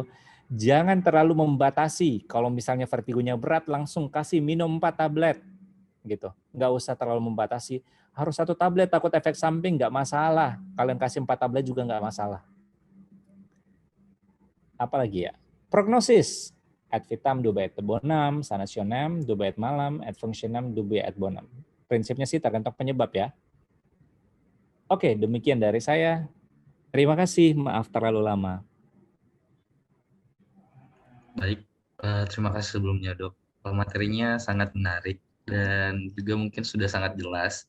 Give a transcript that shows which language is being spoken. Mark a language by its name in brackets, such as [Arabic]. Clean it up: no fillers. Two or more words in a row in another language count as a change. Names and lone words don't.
[Indonesian] Jangan terlalu membatasi. Kalau misalnya vertigonya berat langsung kasih minum 4 tablet. Gitu. Nggak usah terlalu membatasi. Harus 1 tablet, takut efek samping, nggak masalah. Kalian kasih 4 tablet juga nggak masalah. Apalagi ya? Prognosis. [Latin] Ad vitam dubia et bonum, sanationem dubia et malam, et functionem dubia et bonum. [Indonesian] Prinsipnya sih tergantung penyebab ya. Oke, demikian dari saya. Terima kasih, maaf terlalu lama. Baik, terima kasih sebelumnya dok. Materinya sangat menarik dan juga mungkin sudah sangat jelas.